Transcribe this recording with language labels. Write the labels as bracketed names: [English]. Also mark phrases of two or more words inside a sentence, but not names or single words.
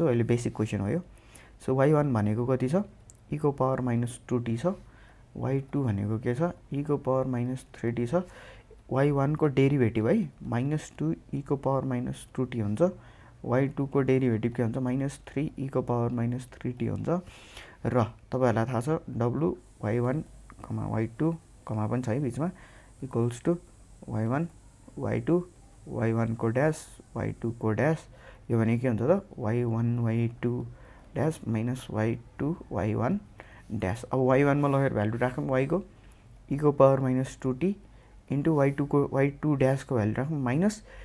[Nepali] अहिले [English] basic question [Nepali] हो यो। सो y1 भनेको कति छ e को [English] power minus [Nepali] 2t छ, y2 भनेको के छ e को [English] power minus [Nepali] 3t छ, y1 को डेरिभेटिभ है माइनस 2 e को [English] power minus [Nepali] 2t हुन्छ, y2 को डेरिभेटिभ के हुन्छ माइनस 3 e को [English] power minus [Nepali] 3t हुन्छ। र तपाईँहरूलाई थाहा छ w y1 y2 कमा पनि छ है बिचमा [English] equals to [Nepali] y1 y2 y1 को ड्यास y2 को ड्यास। यो भने के हुन्छ त y1 y2 [English] dash minus [Nepali] y2 y1 ड्यास। अब y1 मा लगेर भ्यालु राखौँ y को e को [English] power minus [Nepali] 2t इन्टु y2 को y2 ड्यास को भ्यालु राखौँ माइनस